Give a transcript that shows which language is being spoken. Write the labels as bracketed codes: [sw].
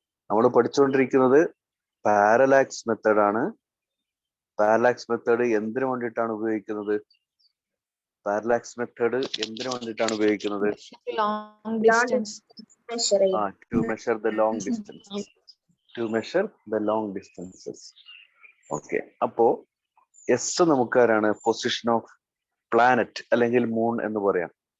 [ml] നമ്മൾ പഠിച്ചുകൊണ്ടിരിക്കുന്നത് parallax method ആണ്. പാരലാക്സ് മെത്തേഡ് എന്തിനു വേണ്ടിയിട്ടാണ് ഉപയോഗിക്കുന്നത്? പാരലാക്സ് മെത്തേഡ് എന്തിനു വേണ്ടിയിട്ടാണ് ഉപയോഗിക്കുന്നത്? [en] Long distance. To measure the long distances. To measure the long distances. [ml] Okay, അപ്പോ എസ് നമുക്കാരാണ്? [en] position of planet [ml] അല്ലെങ്കിൽ മൂൺ എന്ന് പറയാം.